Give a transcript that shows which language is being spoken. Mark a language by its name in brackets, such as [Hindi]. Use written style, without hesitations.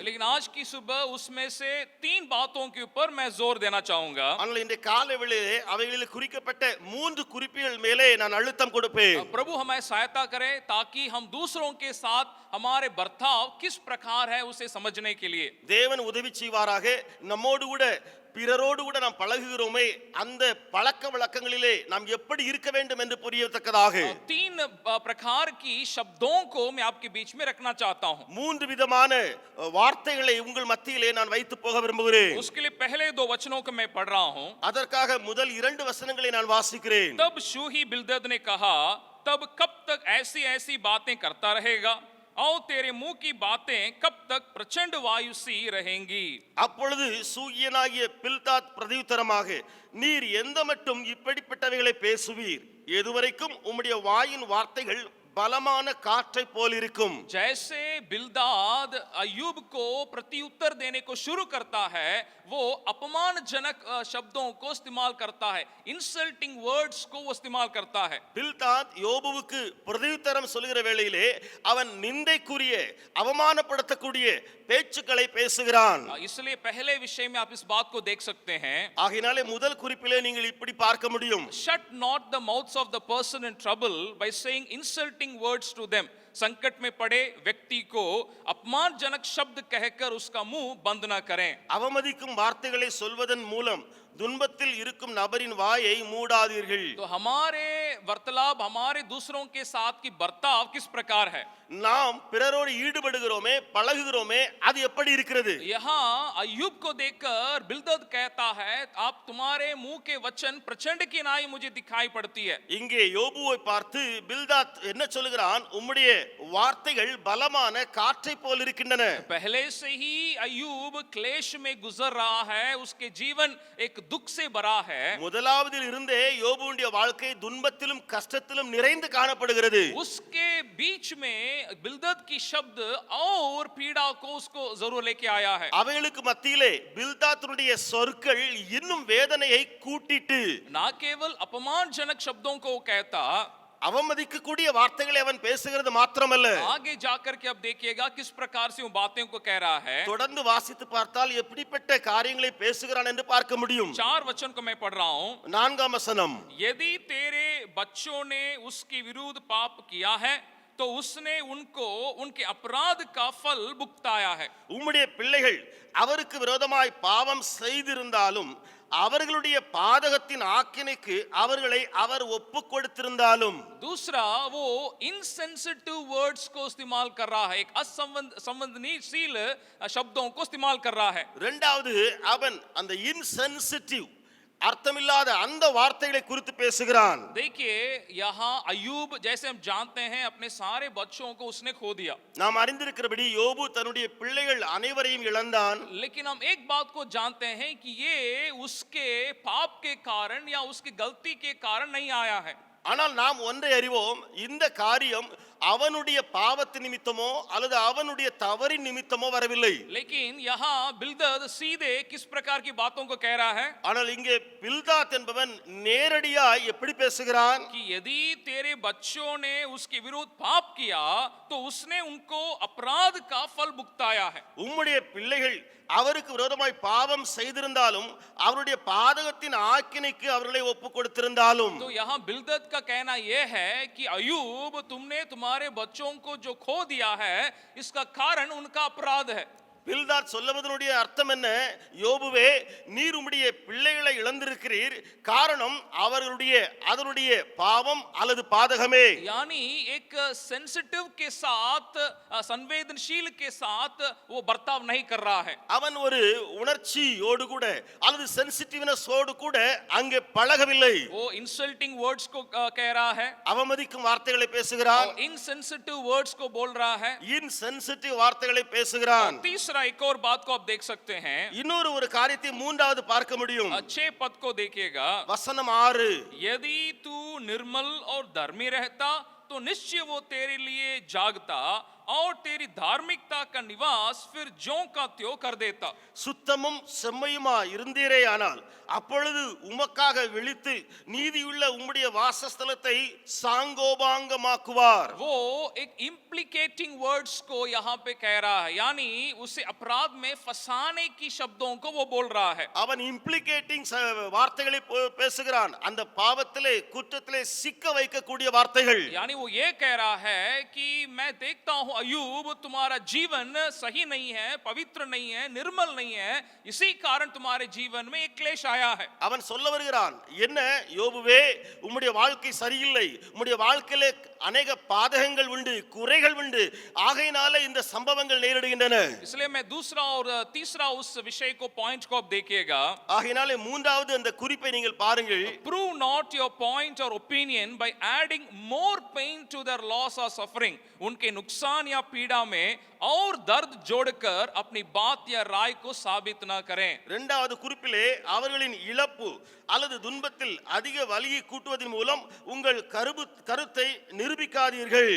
[Hindi] लेकिन आज की सुबह उसमें से 3 बातों के ऊपर मैं जोर देना चाहूंगा। [Tamil] ஆனால் இந்த காலைவேளையிலே அவைகளில் குறிக்கப்பட்ட 3 குறிப்புகள் மேலே நான் அழுத்தம் கொடுப்பேன். [Hindi] प्रभु हमें सहायता करे ताकि हम दूसरों के साथ हमारे बर्ताव किस प्रकार है उसे समझने के लिए। [Tamil] தேவன் உதவி செய்வாராக. நம்மோடு கூட பிறரோடு கூட நாம் பழகுகிறோமே அந்த பழக்க வழக்கங்களிலே நாம் எப்படி இருக்க வேண்டும் என்று புரியத்தக்கதாக [Hindi] 3 प्रकार की शब्दों को मैं आपके बीच में रखना चाहता हूं. [Tamil] 3 விதமான வார்த்தைகளை உங்கள் மத்தியிலே நான் வைத்து போக விரும்புகிறேன். [Hindi] उसके लिए पहले 2 वचनों को मैं पढ़ रहा हूं. [Tamil] அதற்காக முதல் 2 வசனங்களை நான் வாசிக்கிறேன். [Hindi] तब शूही बिल्दद ने कहा, तब कब तक ऐसी ऐसी बातें करता रहेगा और तेरे मुंह की बातें कब तक प्रचंड वायु सी रहेंगी. [Tamil] அப்பொழுது சூகியனாகிய பில்தாத் பிரதியுத்தரமாக, நீர் எந்த மட்டும் இப்படிப்பட்டவைகளை பேசுவீர்? எதுவரைக்கும் உம்முடைய வாயின் வார்த்தைகள் பலமான காற்றை போல் இருக்கும். [Hindi] जैसे बिल्दाद अय्यूब को प्रत्युत्तर देने को शुरू करता है, वो अपमानजनक शब्दों को इस्तेमाल करता है, [English] insulting words [Hindi] को वो इस्तेमाल करता है. [Tamil] பில்தாத் யோபுவுக்கு பிரதியுத்தரம் சொல்லுகிற வேளையிலே அவன் நிந்தைக்குரிய அவமானப்படுத்தக்கூடிய பேச்சுக்களை பேசுகிறான். [Hindi] इसलिए पहले विषय में आप इस बात को देख सकते हैं. [Tamil] ஆகையினாலே முதல் குறிப்பிலே நீங்கள் இப்படி பார்க்க முடியும். [English] Shut not the mouths of the person in trouble by saying insulting words to them. [Hindi] संकट में पड़े व्यक्ति को अपमानजनक शब्द कहकर उसका मुंह बंद न करें. [Tamil] அவமதிக்கும் வார்த்தைகளை சொல்வதன் மூலம் துன்பத்தில் இருக்கும் நபரின் வாயை மூடாதீர்கள். [Hindi] तो हमारे वार्तालाप, हमारे दूसरों के साथ की बर्ताव किस प्रकार है? [Tamil] நாம் பிறரோடு ஈடுபடுகிறோமே பழகுகிறோமே அது எப்படி இருக்கிறது? [Hindi] यहाँ अय्यूब को देखकर बिल्दद कहता है, आप तुम्हारे मुंह के वचन प्रचंड की नाई मुझे दिखाई पड़ती है. [Tamil] இங்கே யோபுவை பார்த்து பில்தாத் என்ன சொல்கிறான்? உம்முடைய வார்த்தைகள் பலமான காற்றை போல் இருக்கின்றன. [Hindi] पहले से ही अय्यूब क्लेश में गुजर रहा है, उसके जीवन एक दुख से भरा है. [Tamil] முதலாவதில் இருந்தே யோபுவுடைய வாழ்க்கை துன்பத்திலும் கஷ்டத்திலும் நிறைந்து காணப்படுகிறது. [Hindi] उसके बीच में बिल्दद की शब्द और पीड़ा को उसको जरूर लेके आया है. [Tamil] அவைகளுக்கு மத்தியிலே பில்தாத்துடைய சொற்கள் இன்னும் வேதனையை கூட்டிட்டு, [Hindi] ना केवल अपमानजनक शब्दों को कहता, [Tamil] அவமதிக்கக்கூடிய வார்த்தைகளை அவன் பேசுகிறது மாத்திரமல்ல, [Hindi] आगे जाकर के अब देखिएगा किस प्रकार से वो बातें को कह रहा है. [Tamil] தொடர்ந்து வாசித்து பார்த்தால் எப்படிப்பட்ட காரியங்களை பேசுகிறான் என்று பார்க்க முடியும். [Hindi] 4 वचन को मैं पढ़ रहा हूं. [Tamil] 4ஆம் வசனம், [Hindi] यदि तेरे बच्चों ने उसके विरुद्ध पाप किया है तो उसने उनको उनके अपराध का फल भुगताया है. [Tamil] உம்முடைய பிள்ளைகள் அவருக்கு விரோதமாய் பாவம் செய்திருந்தாலும் அவர்களுடைய பாதகத்தின் ஆக்கினைக்கு அவர்களை அவர் ஒப்பு கொடுத்திருந்தாலும். [Hindi] दूसरा, वो [English] insensitive words [Hindi] को इस्तेमाल कर रहा है, एक असंवेदनशील शब्दों को इस्तेमाल कर रहा है. [Tamil] இரண்டாவது, அவன் அந்த இன்சென்சிட்டிவ் அர்த்தமில்லாத அந்த வார்த்தைகளை குறித்து பேசுகிறான். [Hindi] देखिए, यहाँ अय्यूब जैसे हम जानते हैं अपने सारे बच्चों को उसने खो दिया. [Tamil] நாம் அறிந்திருக்கிறபடி யோபு தன்னுடைய பிள்ளைகள் அனைவரையும் இழந்தான். [Hindi] लेकिन हम एक बात को जानते हैं कि ये उसके पाप के कारण या उसकी गलती के कारण नहीं आया है. [Tamil] ஆனால் நாம் ஒன்றை அறிவோம், இந்த காரியம் அவனுடைய பாவத்தின் நிமித்தமோ அல்லது அவனுடைய தவறின் நிமித்தமோ வரவில்லை. [Hindi] लेकिन यहाँ बिल्दद सीधे किस प्रकार की बातों को कह रहा है? [Tamil] ஆனால் இங்கே பில்தாத் என்பவன் நேரடியாய் எப்படி பேசுகிறான்? [Hindi] कि यदि तेरे बच्चों ने उसके विरुद्ध पाप किया तो उसने उनको अपराध का फल भुगताया है. [Tamil] உம்முடைய பிள்ளைகள் அவருக்கு விரோதமாய் பாவம் செய்திருந்தாலும் அவருடைய பாதகத்தின் ஆக்கினைக்கு அவர்களை ஒப்பு கொடுத்திருந்தாலும். [Hindi] तो यहाँ बिल्दद का कहना यह है कि अय्यूब, तुमने तुम्हारे बच्चों को जो खो दिया है इसका कारण उनका अपराध है. [Tamil] பில்தாத் சொல்லுவதனுடைய அர்த்தம் என்ன? யோபுவே, நீர் உம்முடைய பிள்ளைகளை இழந்திருக்கிறீர், காரணம் அதனுடைய பாவம் அல்லது பாதகமே. [Hindi] यानी एक सेंसिटिव के साथ, संवेदनशील के साथ वो बर्ताव नहीं कर रहा है. [Tamil] அவன் ஒரு உணர்ச்சியோடு கூட அல்லது சென்சிட்டிவ்னஸோடு கூட அங்கே பழகவில்லை. [Hindi] वो [English] insulting words [Hindi] को कह रहा है, [Tamil] அவமதிக்கும் வார்த்தைகளை பேசுகிறான், [English] insensitive words [Hindi] को बोल रहा है. [Tamil] இன்சென்சிட்டிவ் வார்த்தைகளை பேசுகிறான். [Hindi] तीसरा, एक और बात को आप देख सकते हैं. [Tamil] இன்னொரு ஒரு காரியத்தை மூன்றாவது பார்க்க முடியும். [Hindi] 6 पद को देखिएगा. [Tamil] வசனம் 6, [Hindi] यदि तू निर्मल और धर्मी रहता तो निश्चय वो तेरे लिए जागता और तेरी धार्मिकता का निवास फिर ज्यों का त्यों कर देता. [Tamil] சுத்தமும் செம்மையுமா இருந்தீரே ஆனால் அப்பொழுது உமக்காக விழித்து நீதியுள்ள உம்முடைய வாசஸ்தலத்தை சாங்கோபாங்கமாக்குவார். [Hindi] वो एक [English] implicating words [Hindi] को यहाँ पे कह रहा है, यानी उसे अपराध में फंसाने की शब्दों को वो बोल रहा है. [Tamil] அவன் இம்ப்ளிகேட்டிங் வார்த்தைகளை பேசுகிறான், அந்த பாவத்திலே குற்றத்திலே சிக்க வைக்கக்கூடிய வார்த்தைகள். [Hindi] यानी वो ये कह रहा है कि मैं देखता हूं अयूब तुम्हारा जीवन सही नहीं है, पवित्र नहीं है, निर्मल नहीं है, इसी कारण तुम्हारे जीवन में एक क्लेश आया है। [Tamil] அவன் சொல்ல வருகிறான், என்ன யோபுவே, உம்முடைய வாழ்க்கை சரியில்லை, உம்முடைய வாழ்க்கையிலே அநேக பாதகங்கள் உண்டு, குறைகள் உண்டு, ஆகையினால இந்த சம்பவங்கள் நேரிடுகின்றன. [Hindi] इसलिए मैं दूसरा और तीसरा उस विषय को पॉइंट को आप देखिएगा। [Tamil] ஆகையினாலே மூன்றாவது அந்த குறிப்பை நீங்கள் பாருங்கள். [English] Prove not your point or opinion by adding more pain to their loss or suffering. [Hindi] उनके नुकसान या पीड़ा में और दर्द जोड़कर अपनी बात या राय को साबित ना करें। [Tamil] இரண்டாவது குறிப்பிலே அவர்களின் இழப்பு அல்லது துன்பத்தில் அதிக வலியை கூட்டுவதன் மூலம் உங்கள் கருத்தை நிரூபிக்காதீர்கள்.